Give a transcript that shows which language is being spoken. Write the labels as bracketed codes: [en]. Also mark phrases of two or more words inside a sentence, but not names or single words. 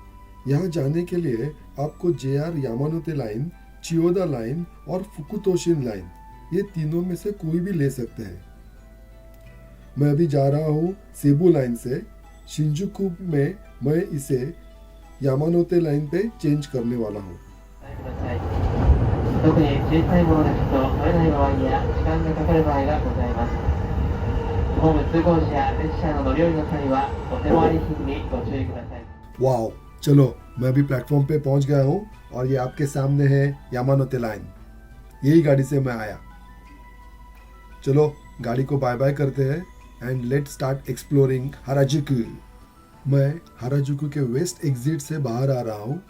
[hi] यहाँ जाने के लिए आपको जेआर यामानोते लाइन, चियोदा लाइन और फुकुतोशिन लाइन ये तीनों में से कोई भी ले सकते हैं। मैं अभी जा रहा हूँ सेबू लाइन से। शिंजुकु में मैं इसे यामानोते लाइन पे चेंज करने वाला हूँ। [ja] 特に小さいものですと乗れない場合や時間がかかる場合がございます。ホーム通行時や列車の乗り降りの際はお手回り品にご注意ください。 [hi] वाओ, चलो मैं अभी प्लेटफॉर्म पे पहुंच गया हूँ और ये आपके सामने है यामानोते लाइन। यही गाड़ी से मैं आया। चलो गाड़ी को बाय बाय करते हैं [en] and let start exploring Harajuku. [hi] मैं हराजुकु के [en] west exit [hi] से बाहर आ रहा हूँ।